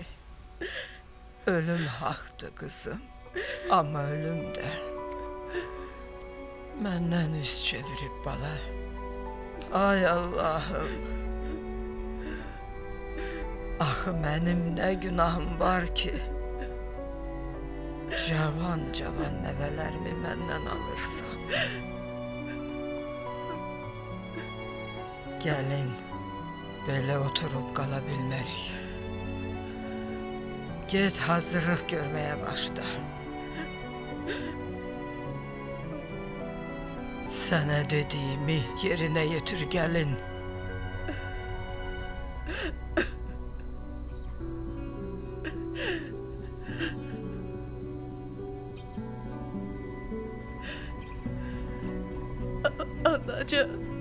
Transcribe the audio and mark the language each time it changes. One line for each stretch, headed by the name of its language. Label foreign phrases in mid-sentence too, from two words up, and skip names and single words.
Turkish: Ölüm haktı kızım, ama ölüm de benden yüz çevirip bala.
Azerbaijani: Ay Allah'ım, axı benim ne günahım var ki, cavan cavan nəvələrimi məndən alırsan. Gəlin, belə oturup qala bilmərik. Get hazırlıq görmeye başla.
Turkish: Sana dediğimi yerine getir gelin.
Azerbaijani: Anacan.